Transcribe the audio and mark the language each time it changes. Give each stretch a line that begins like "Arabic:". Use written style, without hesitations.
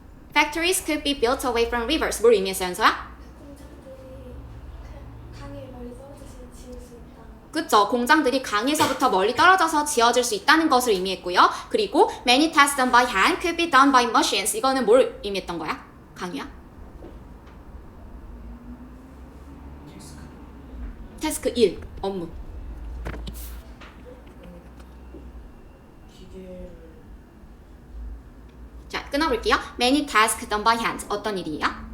English: Factories could be built away from rivers.
Korean: 뭘 의미했어, 연서야? 공장들이 강에 멀리 떨어져서 지을 수 있다. 그쵸. 공장들이 강에서부터 멀리 떨어져서 지어질 수 있다는 것을 의미했고요. 그리고
English: many tasks done by hand could be done by machines.
Korean: 이거는 뭘 의미했던 거야? 강유야? 태스크 1. 업무. 자, 끊어볼게요.
English: Many tasks done by hand.
Korean: 어떤 일이에요?